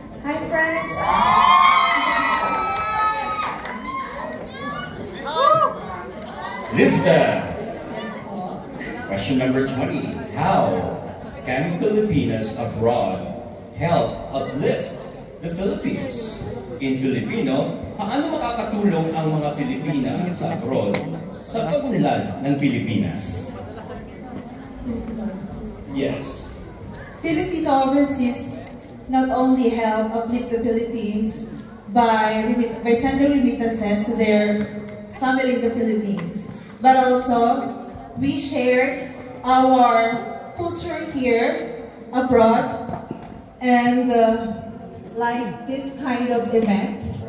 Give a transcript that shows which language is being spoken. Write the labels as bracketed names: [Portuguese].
[English] Hi, friends. Lisbeth. Question number 20. How can Filipinas abroad help uplift the Philippines? In Filipino, [Filipino] paano makakatulong ang mga Pilipina sa abroad sa pagunlad ng Pilipinas? [English] Yes. Filipino overseas not only help uplift the Philippines by sending remittances to their family in the Philippines, but also we share our culture here abroad, and like this kind of event,